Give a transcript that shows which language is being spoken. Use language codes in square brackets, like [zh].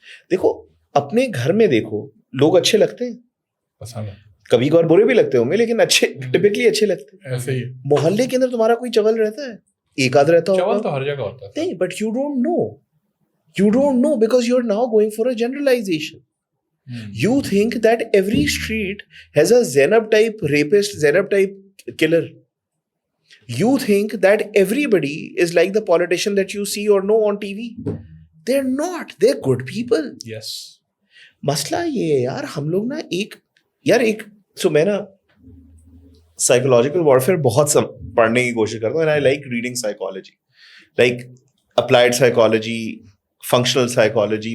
[ur] دیکھو اپنے گھر میں دیکھو, لوگ اچھے لگتے ہیں, کبھی کبھار برے بھی لگتے ہوں گے, لیکن اچھے ٹپکلی اچھے لگتے ہیں. محلے کے اندر تمہارا کوئی چول رہتا ہے, ایک آدھ رہتا ہوگا, تو ہر جگہ ہوتا ہے. نہیں, [en] But you don't know because you are now going for a generalisation. You think that every street has a Zainab type rapist, Zainab type killer. You think that everybody is like the politician that you see or know on TV. They're not. They're good people. Yes. [ur] مسئلہ یہ ہے یار, ہم لوگ نا ایک سو میں نا سائیکولوجیکل وارفیئر بہت پڑھنے کی کوشش کرتا ہوں, [en] and I like reading psychology, like applied psychology, [ur] functional psychology.